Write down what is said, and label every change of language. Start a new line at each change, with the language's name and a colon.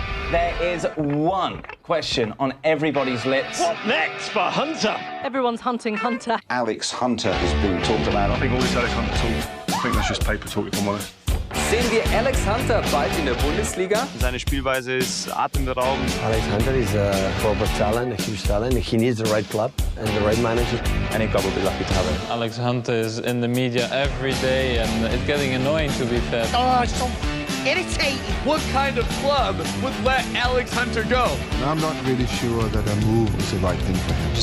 English: There is one question on everybody's lips. What next for Hunter? Everyone's hunting Hunter. Alex Hunter has been talked about. I think all this Alex Hunter talk, I think that's just paper talk, if I'm honest.
German: Sehen wir Alex Hunter bald in der Bundesliga? Seine Spielweise ist atemberaubend.
English: Alex Hunter is a proper talent, a huge talent. He needs the right club and the right manager. Any club will be lucky to have him. Alex Hunter is in the media every day, and it's getting annoying, to be fair. Oh, it's so irritating. What kind of club would let Alex Hunter go? I'm not really sure that a move is the right thing for him.